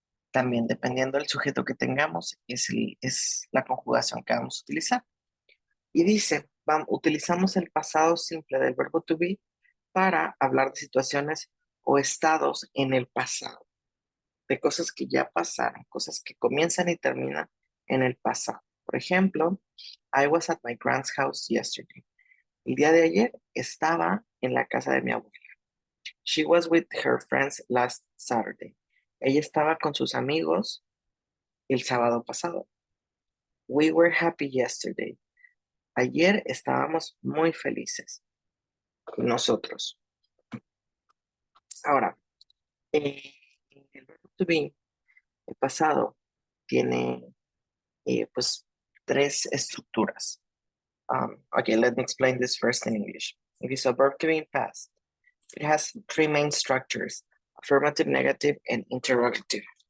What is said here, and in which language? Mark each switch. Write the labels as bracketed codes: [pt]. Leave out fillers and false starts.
[es] También dependiendo del sujeto que tengamos, es la conjugación que vamos a utilizar. Y dice, utilizamos el pasado simple del verbo to be para hablar de situaciones o estados en el pasado, de cosas que ya pasaron, cosas que comienzan y terminan en el pasado. Por ejemplo, [en] I was at my grand's house yesterday. [es] El día de ayer estaba en la casa de mi abuela. [en] She was with her friends last Saturday. [es] Ella estaba con sus amigos el sábado pasado. [en] We were happy yesterday. [es] Ayer estábamos muy felices. Nosotros. Ahora, el verbo to be, el pasado, tiene pues tres estructuras. [en] Okay, let me explain this first in English. Okay, so verb to be in past. It has three main structures: affirmative, negative, and interrogative.